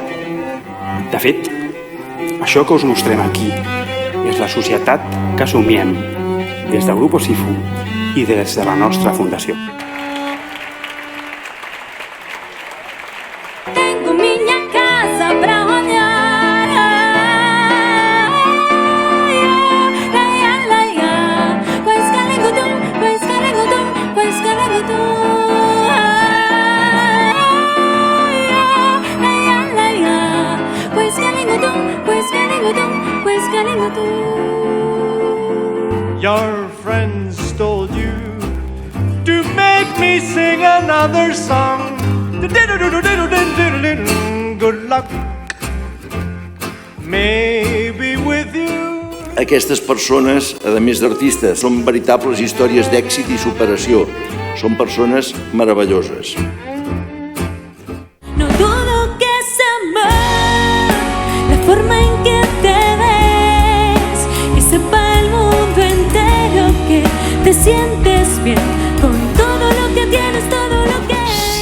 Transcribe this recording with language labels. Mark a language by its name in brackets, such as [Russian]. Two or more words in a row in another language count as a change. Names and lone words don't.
[Catalan] De fet, això que us mostrem aquí és la societat que assumiem des del Grupo SIFU i des de la nostra fundació. [Portuguese] Tengo minha casa pra olhar. Pois calengutum, pois calengutum, pois calengutum. Pois calengutum, pois calengutum, pois calengutum. [English] Your friends told you to make me sing another song. Good luck, maybe with you. [Catalan] Aquestes persones, a més d'artistes, són veritables històries d'èxit i superació. Són persones meravelloses. [Spanish] No dudo que es amor, la forma en que te ves, que sepa el mundo entero que te sientes bien con todo lo que tienes, todo lo que eres.